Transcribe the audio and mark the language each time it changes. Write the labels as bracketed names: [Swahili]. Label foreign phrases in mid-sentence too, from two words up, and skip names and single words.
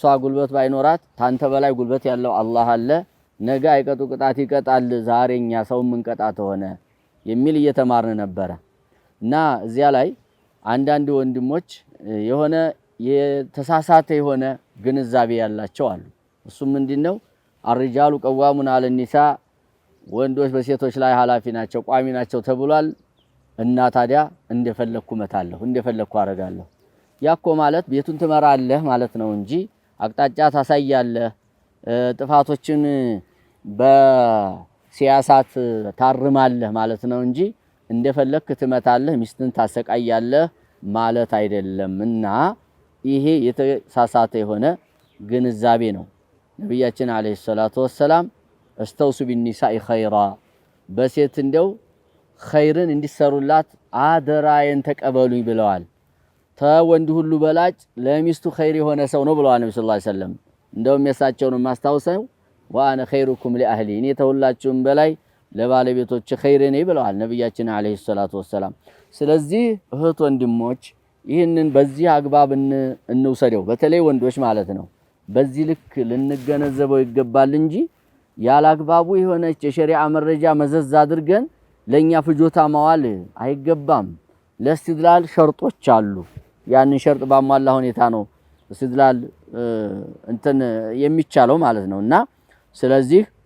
[Amharic] ጉልበት ባይኖራት ታንተ በላይ ጉልበት ያለው አላህ አለ፣ ነገ አይቀጡ ቅጣት ይቀጣል ዛሬኛ ሰው ምን ቀጣት ሆነ የሚል እየተማርን ነበረ እና እዚያ ላይ አንዳንድ ወንድሞች የሆነ የተሳሳተ የሆነ ግንዛቤ ያላቸው አሉ። እሱም ምንድነው [Arabic] الرجال قوامون على النساء [Amharic] ወንዶች በሴቶች ላይ ኃላፊ ናቸው ቋሚ ናቸው ተብሏል እና ታዲያ እንደፈለኩ መታለሁ እንደፈለኩ አረጋለሁ ያኮ ማለት ቤቱን ትመራለህ ማለት ነው እንጂ አቅጣጫ ታሳያለህ ጥፋቶችን በሲያሳት ታርማለህ ማለት ነው እንጂ እንደፈለክ ትመታለህ ሚስትን ታሰቃያለህ ማለት አይደለምና ይሄ የተሳሳተ የሆነ ግንዛቤ ነው። ነብያችን [Arabic] عليه الصلاة والسلام استوصوا بالنساء خيرا [Amharic] በሴት እንደው ኸይርን እንዲሰሩላት አደራየን ተቀበሉኝ ብለዋል። ተወንድ ሁሉ በላጭ ለሚስቱ ኸይር የሆነ ሰው ነው ብለዋል ነብዩ [Arabic] صلى الله عليه وسلم። [Amharic] እንደውም የሳቸውን ማስታወሰው [Arabic] وانا خيركم لاهلي [Amharic] እኔ ተሁላችሁም በላይ ለባለቤቶች ኸይር ነኝ ብለዋል ነብያችን [Arabic] عليه الصلاة والسلام። [Amharic] ስለዚህ እህት ወንድሞች ይህንን በዚህ አግባብ እንውሰደው በተለይ ወንዶች ማለት ነው። በዚህ ልክ ልንገነዘበው ይገባል እንጂ ያላግባቡ የሆነች የሸሪዓ መረጃ መዘዝ አድርገን ለኛ ፍጆታ ማዋል አይገባም። ለስትድላል ሸርጦች አሉ። ያንን ሸርጥ ባሟላ ሁኔታ ነው ስትድላል እንትን የሚቻለው ማለት ነውና ስለዚህ